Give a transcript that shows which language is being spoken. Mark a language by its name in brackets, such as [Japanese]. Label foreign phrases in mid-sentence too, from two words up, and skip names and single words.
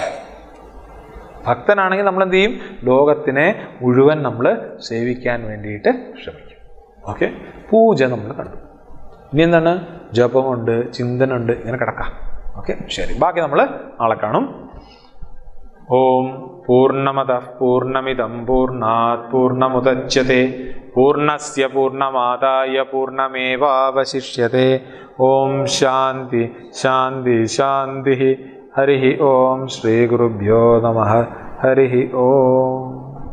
[Malayalam] ഭക്തനാണെങ്കിൽ നമ്മൾ എന്ത് ചെയ്യും? ലോകത്തിനെ മുഴുവൻ നമ്മൾ സേവിക്കാൻ വേണ്ടിയിട്ട് ശ്രമിക്കും. ഓക്കെ, പൂജ നമ്മൾ കണ്ടു. ഇനി എന്താണ്? ജപമുണ്ട്, ചിന്തനുണ്ട്, ഇങ്ങനെ കിടക്കാം. ഓക്കെ, ശരി. ബാക്കി നമ്മൾ നാളെ കാണും. [Sanskrit] ഓം പൂർണ്ണമതഃ പൂർണ്ണമിദം പൂർണ്ണാത് പൂർണ്ണമുദച്യത്തെ പൂർണ്ണസ്യ പൂർണ്ണമാദായ പൂർണ്ണമേവാവശിഷ്യത്തെ. ഓം ശാന്തി ശാന്തി ശാന്തി. ഹരി ഓം. ശ്രീ ഗുരുഭ്യോ നമഃ. ഹരി ഓം.